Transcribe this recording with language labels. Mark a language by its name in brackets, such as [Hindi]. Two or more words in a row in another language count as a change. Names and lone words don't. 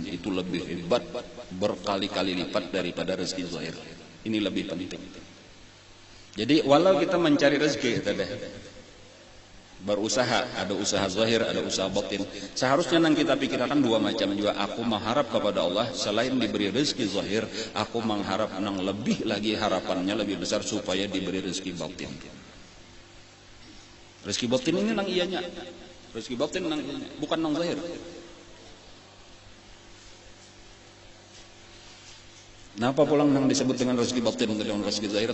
[Indonesian] Itu lebih hebat berkali-kali lipat daripada rezeki zahir. Ini lebih penting. Jadi walau kita mencari rezeki tadi, berusaha, ada usaha zahir, ada usaha batin. Seharusnya yang kita pikirkan dua macam juga. Aku mengharap kepada Allah selain diberi rezeki zahir, aku mengharap nang lebih lagi, harapannya lebih besar supaya diberi rezeki batin. Rezeki batin ini nang iyanya. Rezeki batin nang iyanya, bukan nang zahir. Nah, apa pulang yang disebut dengan rezeki batin dengan rezeki zahir?